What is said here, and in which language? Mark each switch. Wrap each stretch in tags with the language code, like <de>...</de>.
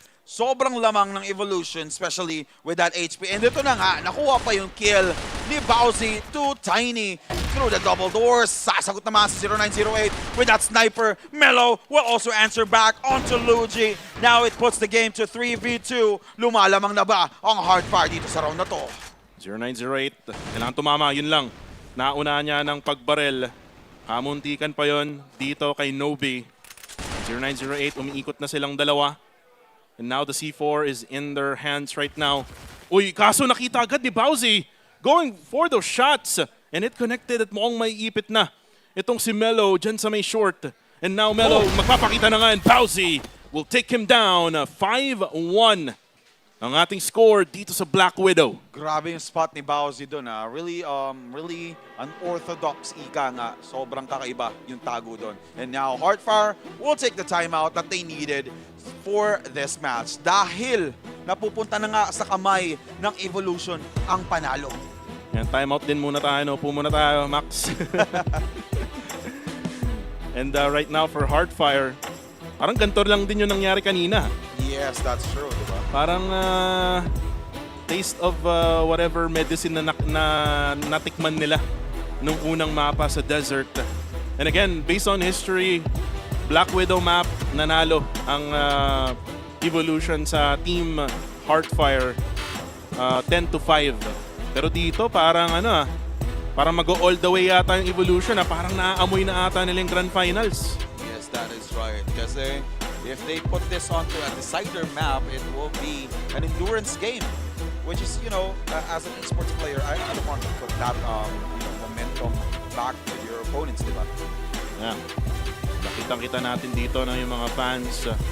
<tl>Sobrang lamang ng Evolution,</tl> <en>especially with that HP.</en> <tl>And ito na nga, nakuha pa yung kill ni Bowsy to Tiny</tl> <en>through the double doors.</en> <tl>Sasagot naman sa</tl> <en>0908 with that sniper. Melo will also answer back onto Luigi. Now it puts the game to 3v2.</en> <tl>Lumalamang na ba ang Hardfire dito sa round na to? 0908, kailangan tumama, yun lang. Nauna niya ng pagbarel. Kamuntikan pa yon dito kay Nobi. 0908, umiikot na silang dalawa.</tl> <en>And now the C4 is in their hands right now. Uy, kaso nakita agad ni Bowsy going for those shots. And it connected</en> <tl>at mukhang may ipit na. Itong si Melo dyan sa may short.</tl> <en>And now Melo</en> <tl>magpapakita na nga</tl> <en>and Bowsy will take him down.</en> <tl>5-1 ang ating score dito sa Black Widow. Grabe yung spot ni Bowsy doon.</tl> <en>Really unorthodox</en> <tl>ika nga. Sobrang kakaiba yung tago doon.</tl> <en>And now Hardfire will take the timeout that they needed for this match.</en> <tl>Dahil napupunta na nga sa kamay ng Evolution ang panalo. Yan, timeout din muna tayo. No? Upo muna tayo, Max.</tl> <en>And right now for Hardfire,</en> <tl>parang ganito lang din yung nangyari kanina.</tl> <en>Yes, that's true, diba?</en> <tl>Parang</tl> <en>taste of whatever medicine</en> <tl>na natikman nila nung unang mapa sa desert. And again,</tl> <en>based on history,</en> <tl>Black Widow map, nanalo ang Evolution sa Team Hardfire 10-5. Pero dito parang parang mag-go all the way yata yung Evolution. Parang naaamoy na ata nila yung Grand Finals.</tl> <en>Yes, that is right. Kasi if they put this onto a decider map, it will be an endurance game. Which is, as an esports player, I don't want to put that momentum back to your opponents, diba? Yeah.</en> <tl>Nakita natin dito na yung mga fans.</tl>